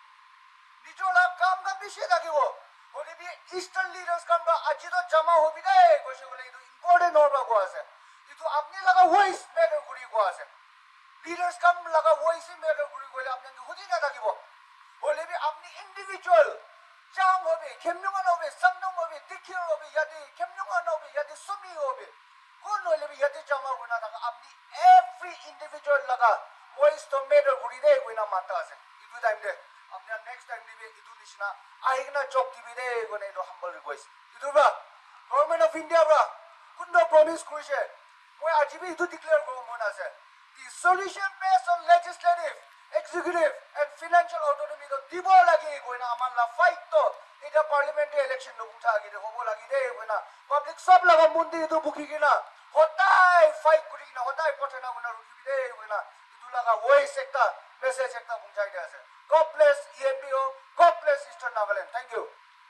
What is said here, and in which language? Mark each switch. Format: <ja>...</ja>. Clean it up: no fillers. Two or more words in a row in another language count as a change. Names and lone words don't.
<nag>nijola kam ga bishi lagibo hole bi</nag> <en>eastern leaders</en> <nag>kan ba aji to jama hobi dai koise kore idu important norba ko ase idu apni laga</nag> <en>voice matter</en> <nag>kuri ko ase leaders kam laga</nag> <en>voice matter</en> <nag>kuri ko le apni hudi na lagibo hole bi apni individual jang hobi kemnyong hobi samnong hobi dikhir hobi yadi kemnyong hobi yadi sumi hobi kon hole bi yadi jama guna laga apni</nag> <en>every individual</en> <nag>laga voice to matter kuri de koina mata ase idu time de apni</nag> <en>next time</en> <nag>dibe idu nishina aigna job dibe de gone do</nag> <en>humble request</en> <nag>idu ba</nag> <en>government of</en> <nag>India bra kundo promise kurise moi ajibi idu declare ko mon ase</nag> <en>the solution based on legislative executive and financial autonomy</en> <nag>to dibo lagi koina aman la fight to ida</nag> <en>parliamentary election</en> <nag>no utha agi de hobo lagi de koina public sob laga mundi idu bukhi kina hotai fight kuri kina hotai pothena guna ruki de koina idu laga voice ekta message ekta punchai de ase</nag> <en>god bless EMBO god bless Eastern Nagaland thank you</en>